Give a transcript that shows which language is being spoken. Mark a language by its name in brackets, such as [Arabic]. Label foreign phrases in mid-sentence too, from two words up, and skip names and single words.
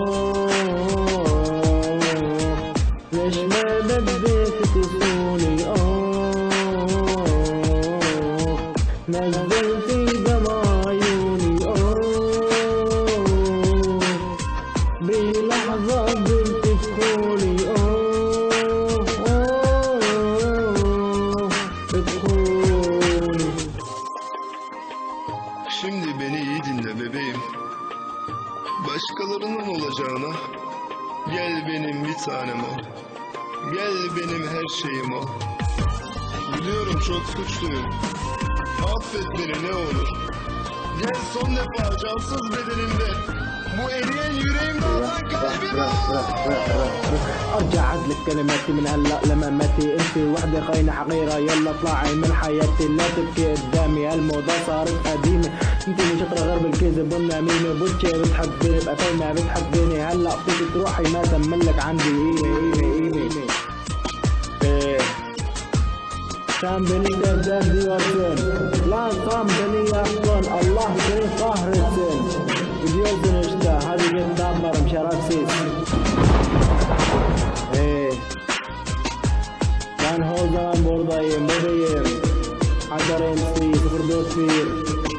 [Arabic] ليش ما بديت تسولي نزلتي دمع عيوني بلحظة قلت ادخلي ادخلي. [Turkish] Şimdi beni iyi dinle bebeğim. Başkalarının olacağına gel benim bir tanem ol. Gel benim her şeyim ol. Biliyorum çok suçluyum. Affet beni ne olur. Gel son defa cansız bedenimde. Bu eriyen yüreğimde atan kalbimi [Arabic] ارجع عدلك كلماتي من هلا لمماتي انت وحده خاينه حقيره يلا اطلعي من حياتي لا تبكي قدامي هالموضه صارت قديمه انت مش شاطره غير بالكذب والنميمه بوتشي بتحبيني بقى ما بتحبيني هلا فيك تروحي ما تملك عندي قيمه [Turkish] Sen beni devden diyorsun lan tam beni yaktın Allah seni kahretsin gidiyorsun işte hadi git damlarım şerefsiz ben o zaman buradayım Haydar MC 041